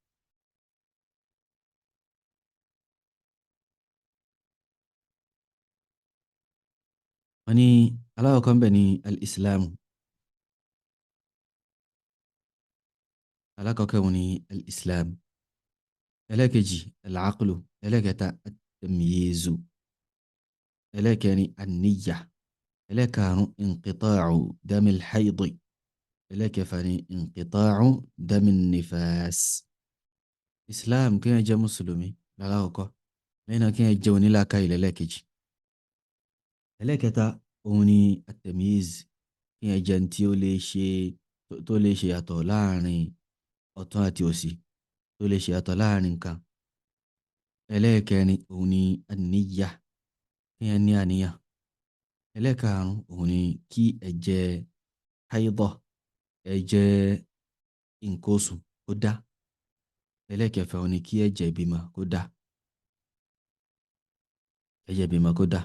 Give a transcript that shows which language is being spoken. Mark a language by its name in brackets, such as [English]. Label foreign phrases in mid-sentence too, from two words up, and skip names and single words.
[Yoruba] wọ́n ní aláwọ̀kọ́ ń bẹ̀ ní al-islamu. alákọ̀ọ́kọ́ wọn ní al-islam. ẹlẹ́kejì al-aqlu. ẹlẹ́kẹta at-tamyizu. ẹlẹ́kẹrin an-niyya. [Arabic] ẹlẹ́karùn انقطاع دم الحيض. ẹlẹ́kẹfà ní انقطاع دم النفاس. [Yoruba] islam, kí yẹn jẹ́ mùsùlùmí lálákọ̀ọ́kọ́, lẹ́yìn náà kí yẹn jẹ́ onílàákàyè lẹ́lẹ́kejì. ẹlẹ́kẹta òun ni at-tamyiz, kí yẹn jẹ́ tí ó lè ṣe yàtọ̀ láàrin ọ̀tún àti òsì, tó lè ṣe yàtọ̀ láàrin nǹkan. ẹlẹ́kẹrin òun ni an-niyya, kí yẹn ní àníyàn. ẹlẹ́ẹ̀karùn-ún òun ni kí ẹ̀jẹ̀ haidọ̀, ẹ̀jẹ̀ nǹkan oṣù kó dá. ẹlẹ́ẹ̀kẹfà òun ni kí ẹ̀jẹ̀ ìbímọ kó dá. ẹ̀jẹ̀ ìbímọ kó dá.